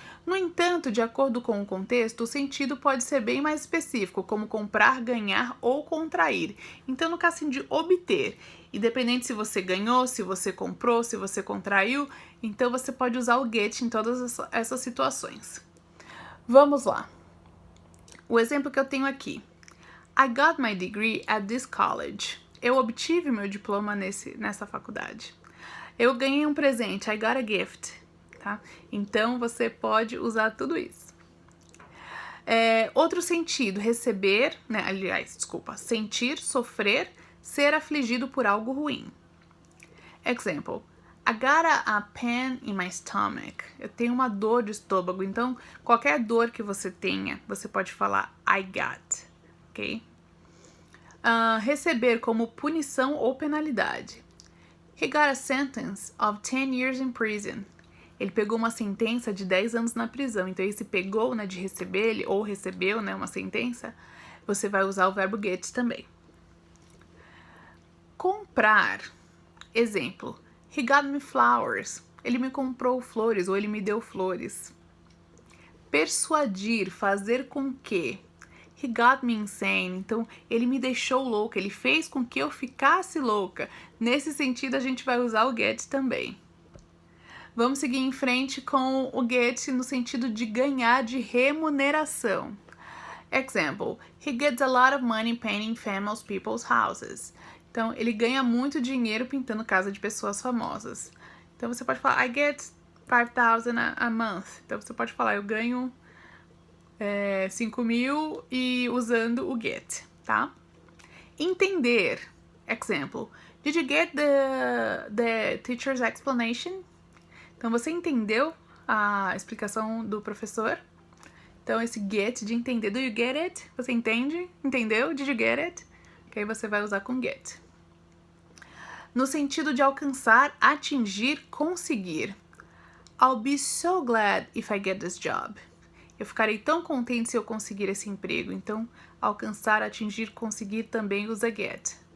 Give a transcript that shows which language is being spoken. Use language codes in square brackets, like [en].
[pt] No entanto, de acordo com o contexto, o sentido pode ser bem mais específico, como comprar, ganhar ou contrair. Então, no caso de obter, independente se você ganhou, se você comprou, se você contraiu, então você pode usar o get em todas essas situações. Vamos lá. O exemplo que eu tenho aqui. [en] I got my degree at this college. [pt] Eu obtive meu diploma nessa faculdade. Eu ganhei um presente. [en] I got a gift. [pt] Tá? Então, você pode usar tudo isso. Outro sentido, receber, né? Sentir, sofrer, ser afligido por algo ruim. [en] Example, I got a pain in my stomach. [pt] Eu tenho uma dor de estômago, então qualquer dor que você tenha, você pode falar I got, ok? Receber como punição ou penalidade. [en] He got a sentence of 10 years in prison. [pt] Ele pegou uma sentença de 10 anos na prisão. Então, esse pegou, né, de receber, ou recebeu, né, uma sentença, você vai usar o verbo get também. Comprar. Exemplo. [en] He got me flowers. [pt] Ele me comprou flores, ou ele me deu flores. Persuadir, fazer com que. [en] He got me insane. [pt] Então, ele me deixou louca, ele fez com que eu ficasse louca. Nesse sentido, a gente vai usar o get também. Vamos seguir em frente com o get no sentido de ganhar, de remuneração. [en] Example, he gets a lot of money painting famous people's houses. [pt] Então, ele ganha muito dinheiro pintando casa de pessoas famosas. Então, você pode falar, [en] I get 5,000 a month. [pt] Então, você pode falar, eu ganho 5.000 e usando o get, tá? Entender. [en] Example, did you get the teacher's explanation? [pt] Então, você entendeu a explicação do professor? Então, esse get de entender. [en] Do you get it? [pt] Você entende? Entendeu? [en] Did you get it? [pt] Que aí você vai usar com get. No sentido de alcançar, atingir, conseguir. [en] I'll be so glad if I get this job. [pt] Eu ficarei tão contente se eu conseguir esse emprego. Então, alcançar, atingir, conseguir também usa get.